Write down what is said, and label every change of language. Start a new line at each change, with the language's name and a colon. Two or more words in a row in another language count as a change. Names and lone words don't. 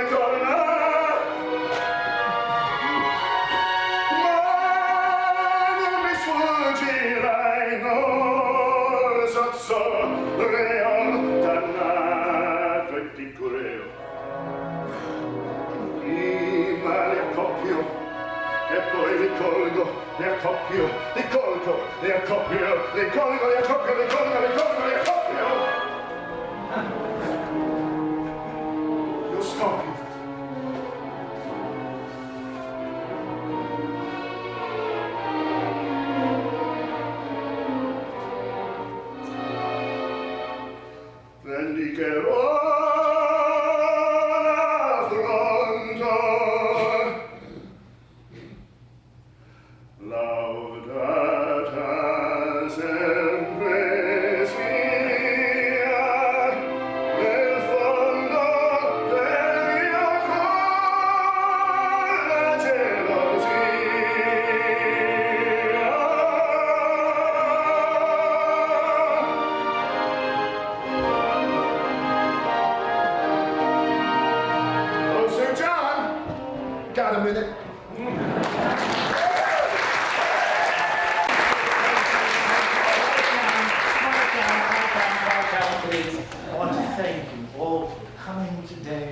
Italian: ma non mi sfuggirai, no, sozzo, reo, dannato e piccureo, prima le accoppio, e poi li colgo, li accoppio, li colgo, li accoppio, li colgo, li accoppio, li colgo, li colgo, li accoppio. Io scoppio. Vendicherò l'affronto, laudata sempre sia nel fondo del mio cuore la gelosia.
English: Oh, Sir John, got a minute? Please, I want to thank you all for coming today.